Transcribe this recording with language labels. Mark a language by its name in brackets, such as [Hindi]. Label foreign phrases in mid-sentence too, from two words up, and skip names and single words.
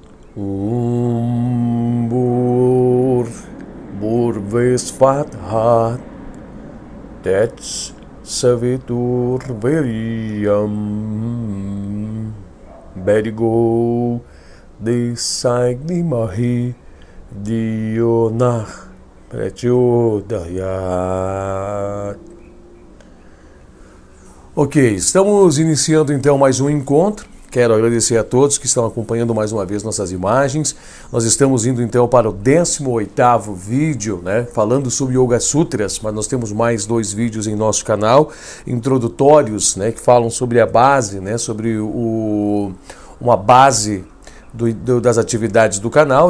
[Sanskrit] Bur Visvathat Tet Savitur Veriam Berigo Disagnimahi Dionah Prachodayat. [Portuguese] Ok, estamos iniciando então mais um encontro. Quero agradecer a todos que estão acompanhando mais uma vez nossas imagens. Nós estamos indo então para o 18º vídeo, falando sobre Yoga Sutras, mas nós temos mais 2 vídeos em nosso canal, introdutórios, que falam sobre a base, sobre uma base das atividades do canal.